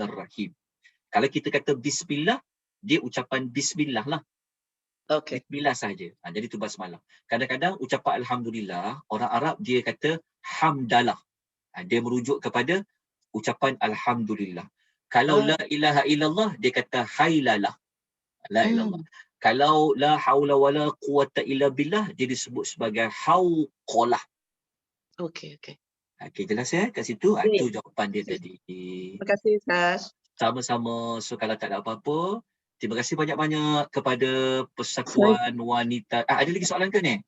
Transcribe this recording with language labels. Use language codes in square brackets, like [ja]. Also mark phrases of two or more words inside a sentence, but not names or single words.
[ms] Kalau kita kata Bismillah, dia ucapan Bismillah lah. Okey. Bismillah saja. Jadi tu basmalah. Kadang-kadang ucapan alhamdulillah, orang Arab dia kata hamdalah. Dia merujuk kepada ucapan alhamdulillah. Kalau Ah. [ar] لا إله إلا الله [ms] dia kata hailalah. [ar] لا إله الله. Hmm. [ms] Kalau [ar] لا حول ولا قوة إلا بالله [ms] dia disebut sebagai hauqalah. Okey, okey. Okey, jelas ya kat situ? Baik. Itu jawapan dia Okey. tadi. Terima kasih Ustaz. Sama-sama. So kalau tak ada apa-apa, terima kasih banyak-banyak kepada Persatuan Wanita. Ada lagi soalan ke ni?